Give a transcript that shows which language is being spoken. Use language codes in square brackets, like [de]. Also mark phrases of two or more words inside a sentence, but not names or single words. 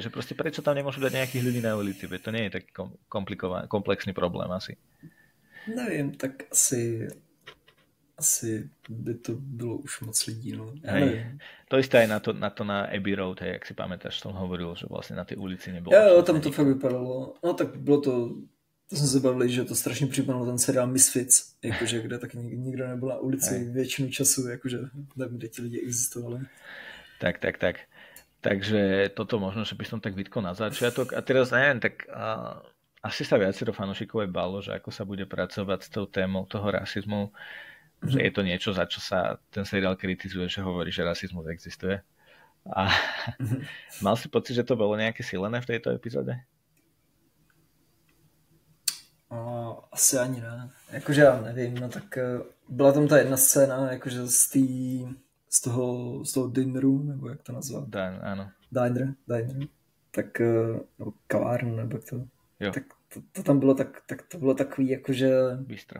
[sk] Že proste prečo tam nemôžu dať nejakých ľudí na ulici? Veď to nie je taký komplexný problém asi. [cs] Nevím, tak asi by to bylo už moc lidí. No. [sk] To isté aj na to na Abbey Road, hej, jak si pamätáš, som hovoril, že vlastne na tej ulici nebolo. [cs] Jo, tam to fakt vypadalo. No tak bylo to jsme se bavili, že to strašně připomnělo ten seriál Misfits, jakože kde taky nikdo nebyl na ulici většinu času, jakože nevím, kde ti lidi existovali. [sk] Tak. Takže toto možno, že by som tak vytkol na začiatok. A teraz neviem, tak asi sa viacero fanúšikov aj bálo, že ako sa bude pracovať s tou témou toho rasizmu, že je to niečo, za čo sa ten seriál kritizuje, že hovorí, že rasizmus existuje. A mal si pocit, že to bolo nejaké silené v tejto epizóde? [cs] Asi ani ne. Jakože já nevím, no tak byla tam ta jedna scéna, jakože z toho dineru, nebo jak to nazvat? [sk] Áno. [cs] Diner. Tak, nebo kavárnu, nebo jak to. Jo. Tak to tam bylo tak to bylo takový, jakože... Bistro.